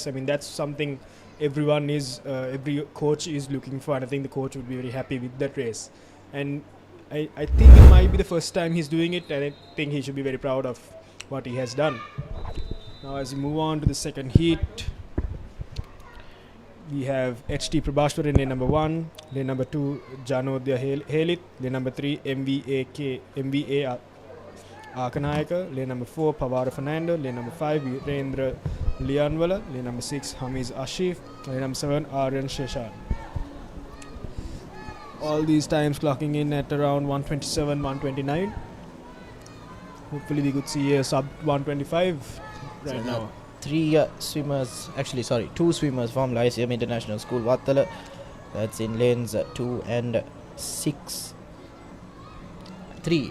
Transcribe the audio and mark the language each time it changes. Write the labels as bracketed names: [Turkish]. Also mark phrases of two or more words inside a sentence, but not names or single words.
[English] I mean, that's something every coach is looking for, and I think the coach would be very happy with that race. And I think it might be the first time he's doing it, and I think he should be very proud of what he has done. Now as we move on to the second heat, we have HT Prabhashwar in lane number 1, lane number 2 Janodya Helit, lane number 3 MVA Akanayaka, lane number 4 Pavara Fernando, lane number 5 Virendra Lianwala, lane number 6 Hamiz Ashif, lane number 7 Aryan Sheshan. All these times clocking in at around 127, 129. Hopefully we could see a sub 125 right now. 2 swimmers from Lyceum International School, Vattala, That's in lanes 2 and 3.